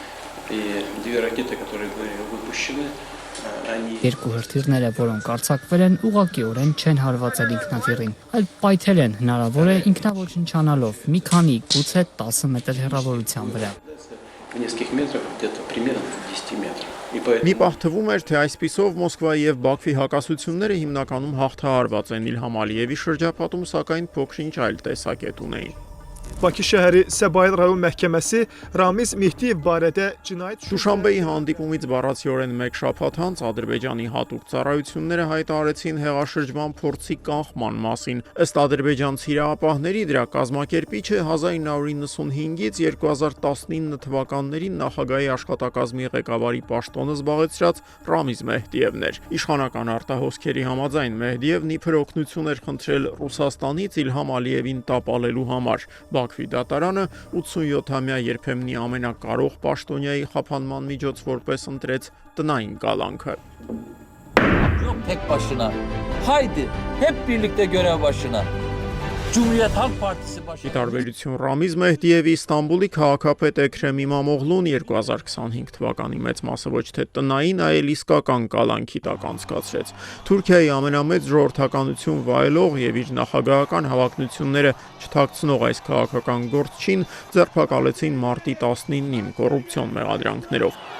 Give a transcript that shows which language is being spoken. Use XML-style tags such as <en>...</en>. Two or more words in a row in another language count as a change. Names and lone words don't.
<hy>Երկու հրթիռները, որոնք արձակվել են, ուղղակիորեն չեն հարվածել ինքնաթիռին, այլ պայթել են հնարավոր է ինքնաոչնչանալով մի քանի, գուցե 10 մետր հեռավորության վրա։ Մի պահ թվում էր, թե այսպիսով Մոսկվայի եւ Բաքվի հակասությունները հիմնականում հաղթահարված են։ Իլհամ Ալիևի շրջապատում, սակայն փոքրինչ այլ տեսակետ ունեին։</hy> <az>Bakı şəhəri Səbail rayon məhkəməsi Ramiz Mehdiyev barədə cinayət</az> <hy>Դուշանբեի հանդիպումից բառացիորեն մեկ շաբաթ անց Ադրբեջանի հատուկ ծառայությունները հայտարարեցին հեղաշրջման փորձի կանխման մասին։ Ըստ ադրբեջանցի իրավապահների, դրա կազմակերպիչը 1995-ից 2019 թվականներին նախագահի աշխատակազմի ղեկավարի պաշտոնը զբաղեցրած Ռամիզ Մեհդիևն էր։ Իշխանական արտահոսքերի համաձայն Մեհդիևն իբր օգնություն էր խնդրել Ռուսաստանից Իլհամ Ալիևին տապալելու համար։ Բաքվի դատարանը 87-ամյա երբեմնի ամենակարող պաշտոնյայի խափանման միջոց որպես ընտրեց տնային կալանքը։</hy> <tr>Yok tek başına. Haydi hep birlikte görev başına. Cumhuriyet Halk Partisi başına.</tr> <hy>Ի տարբերություն Ռամիզ Մեհդիևի Ստամբուլի քաղաքապետ Էքրեմ Իմամօղլուն 2025 թվականի մեծ մասը ոչ թե տնային, այլ իսկական կալանքի տակ անցկացրեց։ Թուրքիայի ամենամեծ ժողովրդականություն վայելող եւ իր նախագահական հավակնությունները չթաքցնող այս քաղաքական գործչին ձերբակալեցին մարտի 19-ին կոռուպցիոն մեղադրանքներով։</hy>